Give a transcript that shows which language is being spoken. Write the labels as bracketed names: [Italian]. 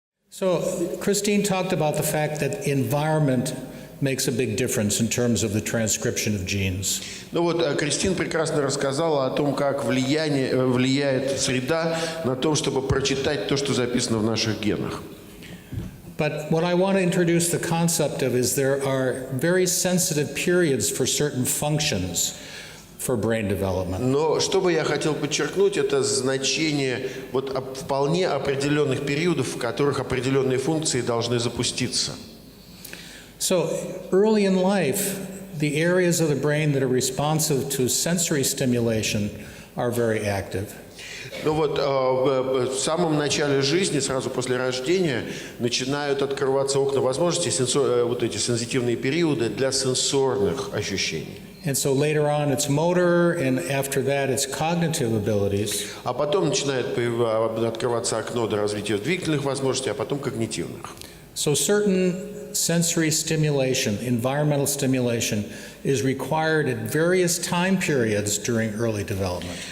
[English] So Christine talked about the fact that environment makes a big difference in terms of the transcription of genes. [Russian] Ну вот, Кристин прекрасно рассказала о том, как влияет среда на то, чтобы прочитать то, что записано в наших генах. [English] But what I want to introduce the concept of is there are very sensitive periods for certain functions for brain development. [Russian] Но что бы я хотел подчеркнуть, это значение вот вполне определенных периодов, в которых определенные функции должны запуститься. [English] So early in life, the areas of the brain that are responsive to sensory stimulation are very active. [Russian] Ну вот в самом начале жизни, сразу после рождения, начинают открываться окна возможностей, вот эти сенситивные периоды для сенсорных ощущений. [English] And so later on it's motor, and after that it's cognitive abilities. [Russian] А потом начинает открываться окно до развития двигательных возможностей, а потом когнитивных. [English] So certain sensory stimulation, environmental stimulation, is required at various time periods during early development.